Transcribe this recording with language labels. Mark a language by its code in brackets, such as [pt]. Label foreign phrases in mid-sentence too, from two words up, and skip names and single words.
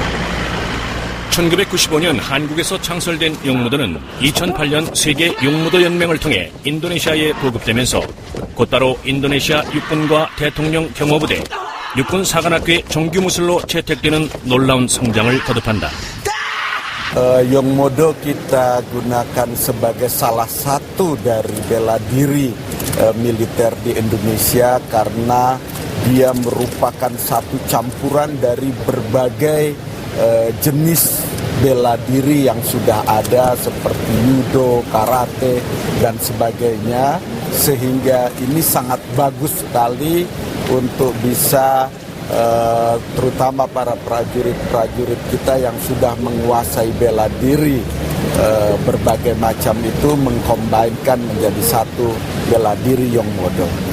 [ko] 1995년 한국에서 창설된 용무도는 2008년 세계 용무도 연맹을 통해 인도네시아에 보급되면서 곧바로 인도네시아 육군과 대통령 경호부대, 육군 사관학교의 정규 무술로 채택되는 놀라운 성장을 거듭한다. [id] Yongmodo kita gunakan sebagai salah satu dari bela diri militer di Indonesia karena dia merupakan satu campuran dari berbagai jenis bela diri yang sudah ada seperti judo, karate, dan sebagainya, sehingga ini sangat bagus sekali untuk bisa terutama para prajurit-prajurit kita yang sudah menguasai bela diri berbagai macam itu mengkombinkan menjadi satu bela diri Yongmodo.